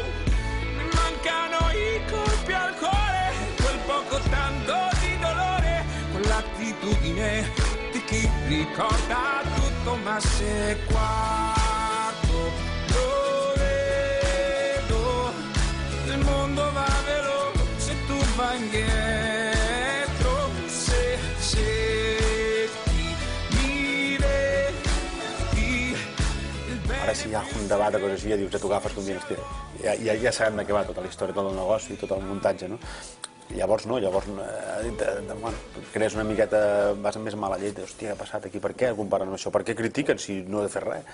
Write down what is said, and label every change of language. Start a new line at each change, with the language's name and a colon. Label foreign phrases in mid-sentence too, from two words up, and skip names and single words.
Italian: Mi mancano i colpi al cuore, quel poco tanto di dolore, quell'attitudine di chi ricorda tutto, ma se guardo lo vedo, il mondo va veloce, tu vai indietro, se
Catalan: ara si hi ha un debat o cosa així, ja dius, ja t'ho agafes com dient, hòstia, ja sabem de què va tota la història, tot el negoci, tot el muntatge, no? Llavors crees una miqueta, vas amb més mala llet, hòstia, què ha passat aquí, per què comparen amb això, per què critiquen si no he de fer res?